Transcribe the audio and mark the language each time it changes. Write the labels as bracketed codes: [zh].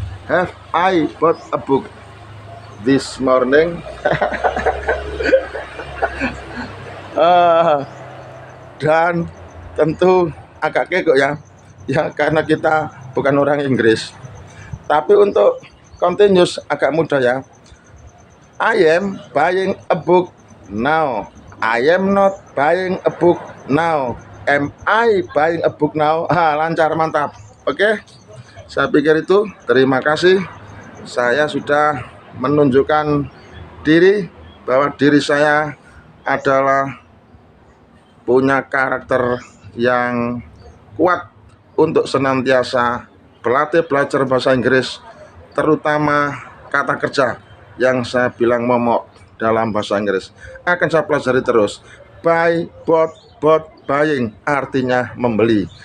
[en] Have I bought a book this morning? [id] Dan tentu agak kekok ya, karena kita bukan orang Inggris. Tapi untuk continuous agak mudah ya. [en] I am buying a book now. I am not buying a book now. Am I buying a book now? [id] Lancar, mantap. Oke, saya pikir itu. Terima kasih. Saya sudah menunjukkan diri bahwa diri saya adalah punya karakter yang kuat untuk senantiasa berlatih belajar bahasa Inggris, terutama kata kerja yang saya bilang momok dalam bahasa Inggris. Akan saya pelajari terus. Buy, bought, buying artinya membeli.